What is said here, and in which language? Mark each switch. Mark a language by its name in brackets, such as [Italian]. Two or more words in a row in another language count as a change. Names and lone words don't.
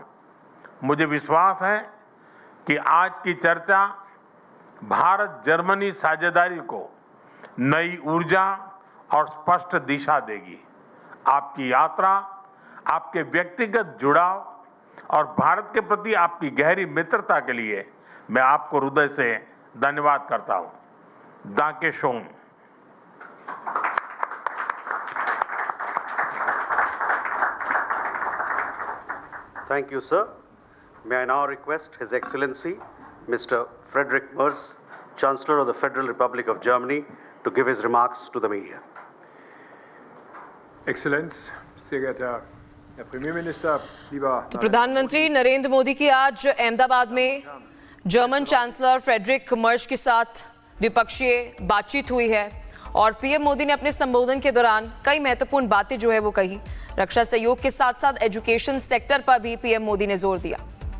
[Hindi] मुझे विश्वास है कि आज की चर्चा भारत जर्मनी साझेदारी को नई ऊर्जा और स्पष्ट दिशा देगी। आपकी यात्रा, आपके व्यक्तिगत जुड़ाव और भारत के प्रति आपकी गहरी मित्रता के लिए मैं आपको हृदय से धन्यवाद करता हूं। [German] Danke schön. [English] Thank you, sir. May I now request His Excellency, Mr. Friedrich Merz, Chancellor of the Federal Republic of Germany, to give his remarks to the media. [German] Exzellenz, sehr geehrter Herr Premierminister, lieber [Hindi] तो प्रधानमंत्री नरेंद्र मोदी की आज अहमदाबाद में जर्मन चांसलर फ्रेडरिक मर्ज के साथ द्विपक्षीय बातचीत हुई है और पीएम मोदी ने अपने संबोधन के दौरान कई महत्वपूर्ण बातें जो है वो कही। रक्षा सहयोग के साथ साथ [English] education sector [Hindi] पर भी पीएम मोदी ने जोर दिया।